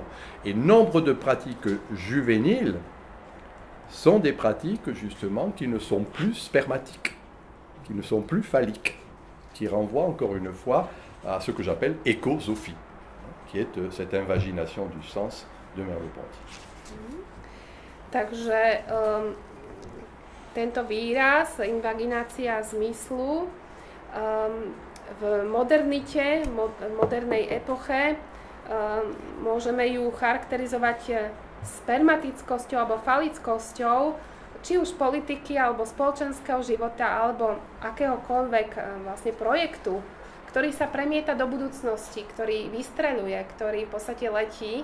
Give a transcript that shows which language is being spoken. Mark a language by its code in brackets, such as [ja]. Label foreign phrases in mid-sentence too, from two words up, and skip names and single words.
[fr] Et nombre de pratiques juvéniles sont des pratiques, justement, qui ne sont plus spermatiques, qui ne sont plus phalliques, qui renvoient encore une fois à ce que j'appelle écosophie, qui est cette invagination du sens de Merleau-Ponty. [sk] Takže tento výraz, invaginácia zmyslu, v modernite, modernej epoche, môžeme ju charakterizovať spermatickosťou alebo falickosťou, či už politiky, alebo spoločenského života, alebo akéhokoľvek vlastne projektu, ktorý sa premieta do budúcnosti, ktorý vystreľuje, ktorý v podstate letí.